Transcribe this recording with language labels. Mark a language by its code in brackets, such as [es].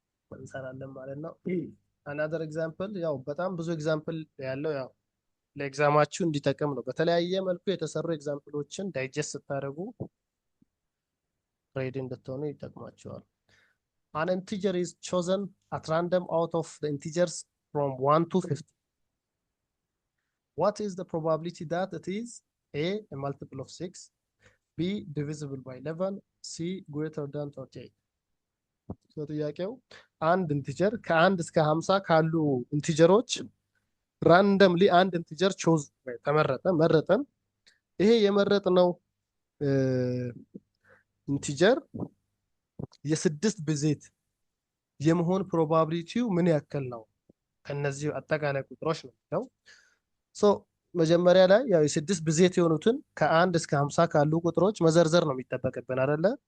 [am] እንሰራለን ማለት ነው። [en] another example [am] ያው በጣም ብዙ ኤግዛምፕል ያለው ያው ለኤግዛማችሁ እንዲጠቅም ነው። በተለያየ መልኩ የተሰሩ ኤግዛምፕሎችን ዳይጀስት ስታደርጉ ሬዲ እንድትሆኑ ይጠቅማቸዋል። [en] an integer is chosen at random out of the integers from 1 to 50. What is the probability that it is a multiple of 6, b divisible by 11, c greater than 38? [am] so ጥያቄው አንድ ኢንቲጀር ከ1 እስከ 50 ካሉ ኢንቲጀሮች ራንደምሊ አንድ ኢንቲጀር ቾዝ መረጠን። ይሄ የመረጥነው ኢንቲጀር የስድስት ብዜት የመሆን ፕሮባቢሊቲው ምን ያክል ነው ከነዚህ አጠቃላይ ቁጥሮች ነው። ሶ መጀመሪያ ላይ ያው የስድስት ብዜት የሆኑትን ከ1 እስከ 50 ካሉ ቁጥሮች መዘርዘር ነው የሚጠበቅብን አይደለ?